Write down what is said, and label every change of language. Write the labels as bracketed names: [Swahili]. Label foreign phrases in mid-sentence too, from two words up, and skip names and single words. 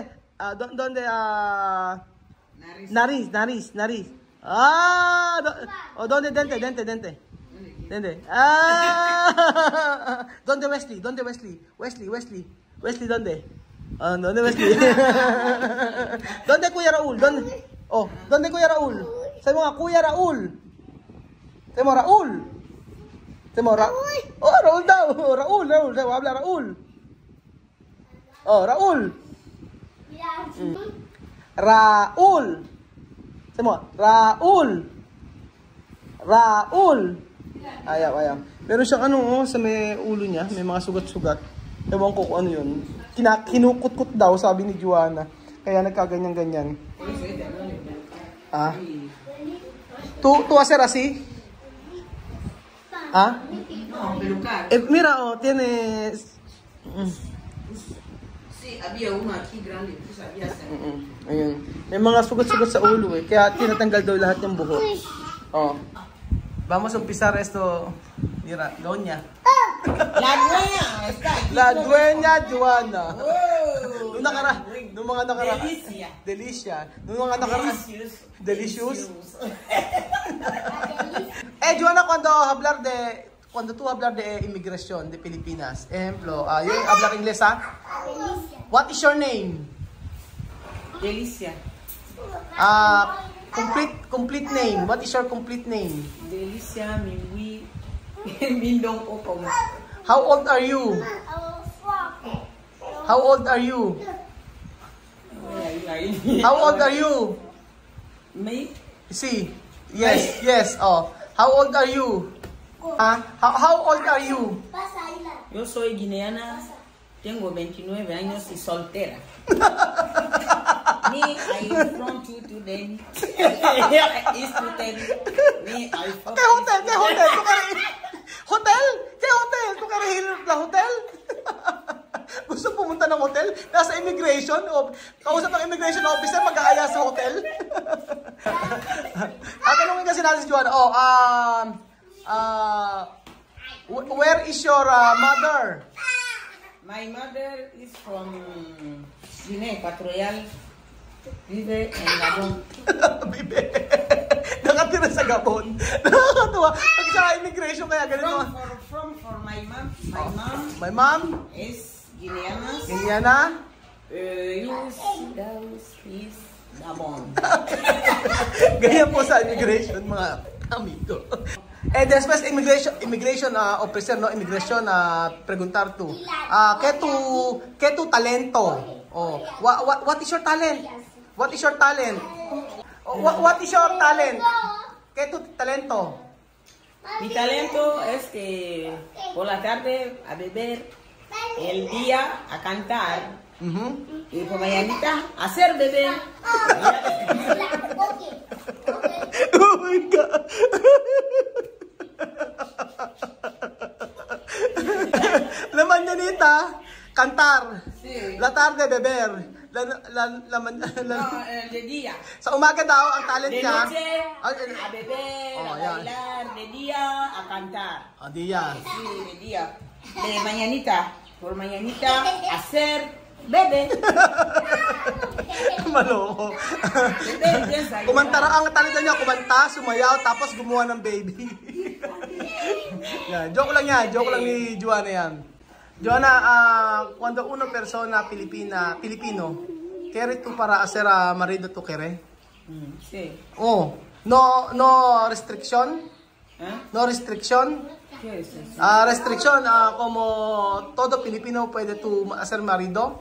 [Spanish] ¿Dónde nariz. ¿Dónde dente? ¿Dónde Wesley? Wesley, ¿dónde? ¿Dónde Wesley? ¿Dónde Kuya Raul? ¿Dónde Kuya Raul? [Filipino] Sabi mo nga, Kuya Raul. Sabi mo, Raul. Raul daw. Raul. Sabi mo, habla Raul. Raul. Raul. Sabi mo, Raul. Ayaw. Meron siyang sa may ulo niya, may mga sugat-sugat. Ewan ko kung ano yun. Kinukut-kut daw, sabi ni Joanna. Kaya nagkaganyan-ganyan. [Spanish] Tu hacer así? No, pelucar. Mira, tienes... Sí, había uno aquí grande, tú sabías. [Filipino] Ayun. May mga sugat-sugat sa ulo eh. Kaya tinatanggal daw lahat yung buhok. [Spanish] Vamos a empezar esto. Mira, doña. La dueña está aquí. La dueña Joanna. Oh, [Filipino] Nung mga nakaraan. Delicia. Nung mga nakaraan. Delicious. Joanna, [Spanish] cuando tú hablar de inmigración de Pilipinas, ejemplo, yung hablar inglés, ha? [English] What is your name? Delicia. Complete name. What is your complete name? Delicia, Mindong Opong. How old are you? How old are you? Me? See. Yes. How old are you? How old are you? [Spanish] Yo soy guineana, tengo 29 años y soltera. [English] Me, I from to them. Is to them. Me, I from. [Spanish] ¿Qué hotel? Hotel? ¿Tu quieres la hotel? [Filipino] Gusto pumunta ng hotel? Nasa immigration? Kausap ng immigration officer, mag-aaya sa hotel? Tanungin kasi natin si Joanna. [English] Where is your mother? My mother is from Guinea Equatorial. [Spanish] Vive en Gabon. [Filipino] Bibe. Nakatira sa Gabon. Nakakatuwa. Pag sa immigration kaya ganito. [English] For my mom. My mom is Guineana. Guineana. Is Gabon. [Filipino] Ganyan po sa immigration, mga amigo. [Spanish] Después [English] immigration officer, [Spanish] no, immigration preguntar tu. ¿Qué tu talento? [English] What is your talent? What is your talent? [Spanish] ¿Qué tu talento? Mi talento es que por la tarde a beber, el día a cantar y por mañanita a hacer beber. [English] Oh my God! [Spanish] La mañanita, cantar. Sí. La tarde, beber. No, de día. [Filipino] Sa umaga daw, ang talent [Spanish] De [Filipino] niya. [Spanish] noche a beber, a bailar. De día a cantar. Diya. Sí, de día. De mañanita por mañanita hacer bebé. [Filipino] Maloko. [Spanish] Bebé empieza a [Filipino] Kumanta [Spanish] llorar. [Filipino] ang talento niya, kumanta, sumayaw, tapos gumawa ng baby. Yan, joke lang ni Joanna yan. Joanna, [Spanish] cuando una persona Pilipino, quiere tú para hacer marido tú quiere? Sí. [English] Oh, no restriction? ¿Eh? No restriction? [Spanish] ¿Qué es eso? Restriction, como todo Pilipino puede tú hacer marido?